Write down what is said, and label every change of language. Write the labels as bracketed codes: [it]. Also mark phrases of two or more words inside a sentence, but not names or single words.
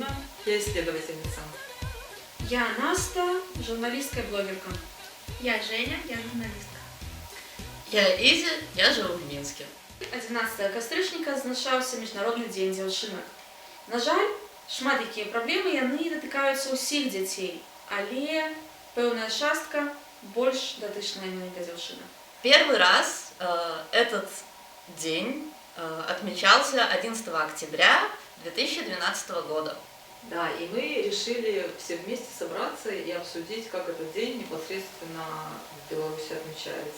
[ru] Я исследовательница. Я Наста, журналистка и блогерка. Я Женя, я журналистка. Я Изи, я живу в Минске. [be] 11 кастрычніка адзначаўся міжнародны дзень дзяўчынак. На жаль, шмат якія праблемы яны датыкаюцца ўсіх дзяцей, але пэўная частка больш датычная менавіта дзяўчынак. [ru] Первый раз этот день отмечался 11 октября 2012 года. Да, и мы решили все вместе собраться и обсудить, как этот день непосредственно в Беларуси отмечается.